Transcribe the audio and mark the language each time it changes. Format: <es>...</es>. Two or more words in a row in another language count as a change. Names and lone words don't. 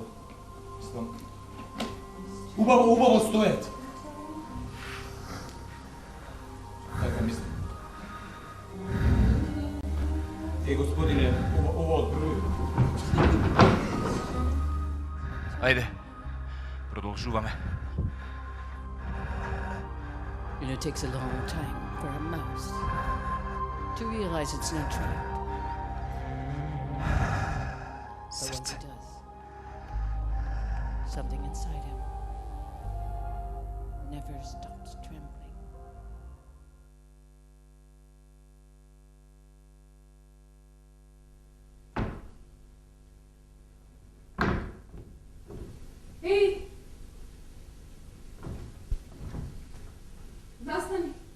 <mk>Мислам... Убаво стоят. Така мислам. Господине, ова од број. Ајде. Продолжуваме.</mk> <en>It takes a long time for a mouse to realize it's not trapped. But once it does, something inside him never stops trembling.</en> <mk>Ей! Застани!</mk>